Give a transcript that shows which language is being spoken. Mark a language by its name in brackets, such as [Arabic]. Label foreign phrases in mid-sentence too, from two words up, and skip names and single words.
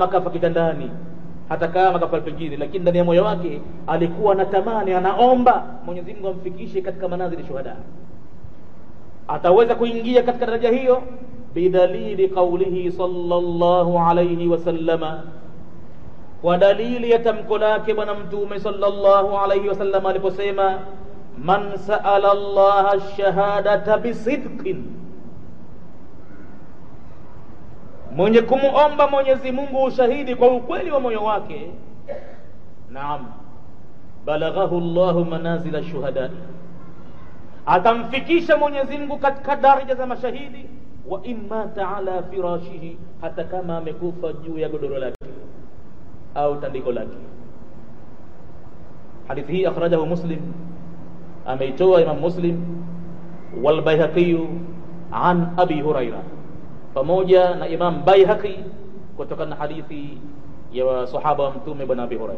[Swahili] kafa kitandani, hata kama kafa pengine, lakini ndani ya moyo wake alikuwa anatamani, anaomba Mwenyezi Mungu amfikishe katika [Arabic] منازل الشهداء, [Swahili] ataweza kuingia katika daraja hiyo [Arabic] بدليل قوله صلى الله عليه وسلم, [Swahili] kwa dalili ya tamko lake bwana mtume [Arabic] صلى الله عليه وسلم [Swahili] aliposema, [Arabic] من سأل الله الشهادة بصدق, [Swahili] mwenye kumuomba Mwenyezi Mungu ushahidi kwa ukweli wa moyo wake, naam, [Arabic] بلغه الله منازل الشهداء, [Swahili] atamfikisha Mwenyezi Mungu katika daraja za mashahidi. [Arabic] وإن مات على فراشه, [Swahili] hata kama amekufa juu ya godoro lake au tandiko lake. Hadithi hii [Arabic] أخرجه مسلم, [Swahili] ameitoa Imam Muslim, [Arabic] والبيهقي عن أبي هريرة, [Swahili] pamoja na Imam Baihaqi kutokana na hadithi ya sahaba wa mtume bwana Abi Hurairah.